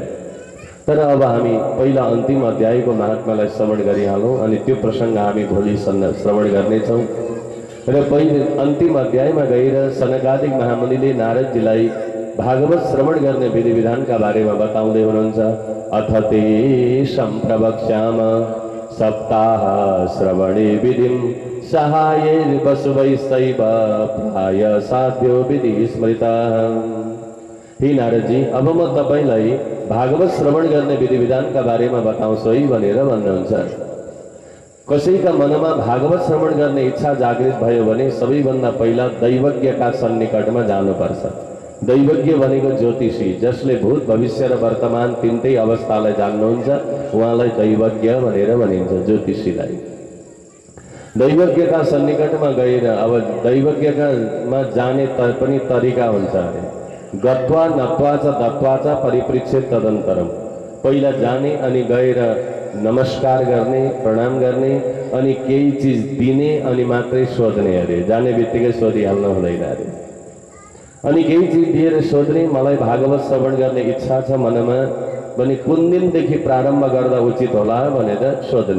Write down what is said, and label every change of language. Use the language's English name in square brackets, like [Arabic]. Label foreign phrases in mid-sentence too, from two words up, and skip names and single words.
[Nepali] तर अब हामी पहिला अन्तिम अध्यायको महात्म्यलाई श्रवण गरिहालौं अनि त्यो प्रसंग हामी भोलि श्रवण गर्नेछौं। र पहिले अन्तिम अध्यायमा गएर सनकादिक महामुनिले नारदजीलाई भागवत श्रवण गर्ने विधि विधानका बारेमा बताउँदै हुनुहुन्छ। [Sanskrit] अथ ते सम्प्रवक्ष्याम सप्ताह श्रवणे विधिं सहायैर्वसुवैस्तैव प्राय साध्यो विधि स्मृतः। [Nepali] हे नारदजी, अब म तपाईलाई भागवत श्रवण गर्ने विधि विधानका बारेमा बताउँछु है भनेर भन्नुहुन्छ। कसैका मनमा भागवत श्रवण गर्ने इच्छा जागृत भयो भने सबैभन्दा पहिला दैवज्ञका सन्निकटमा जानुपर्छ। दैवज्ञ भनेको ज्योतिषी, जसले भूत भविष्य र वर्तमान तीनटै अवस्थालाई जान्नुहुन्छ, उहाँलाई दैवज्ञ भनेर भनिन्छ, ज्योतिषीलाई। दैवज्ञका सन्निकटमा गएर अब दैवज्ञकामा जाने पनि तरिका हुन्छ अरे। [Sanskrit] गत्वा नत्वा च दत्वा च परिपृच्छेत् तदन्तरम। [Nepali] पहिला जाने अनि गएर नमस्कार गर्ने, प्रणाम गर्ने अनि केही चीज दिने अनि मात्रै सोध्ने अरे। जाने बित्तिकै सोधिहाल्नु हुँदैन अरे। अनि केही चीज दिएर सोध्ने, मलाई भागवत श्रवण गर्ने इच्छा छ मनमा भने कुन दिनदेखि प्रारम्भ गर्दा उचित होला भनेर सोध्ने।